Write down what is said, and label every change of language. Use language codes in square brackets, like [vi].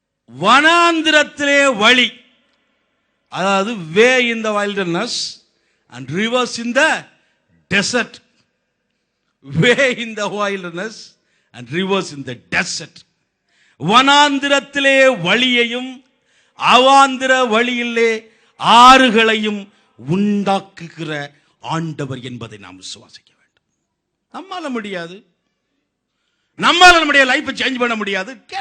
[ta] வனாந்திரத்திலே வழி, அதாவது [en] Way in the wilderness and rivers in the desert. Way in the wilderness and rivers in the desert. [ta] வனாந்திரத்திலே வழியையும் அவாந்திர வழியிலே ஆறுகளையும் உண்டாக்குகிற ஆண்டவர் என்பதை நாம் விசுவாசிக்க வேண்டும். நம்மால முடியாது, நம்மால நம்முடைய லைஃபை சேஞ்ச் பண்ண முடியாது.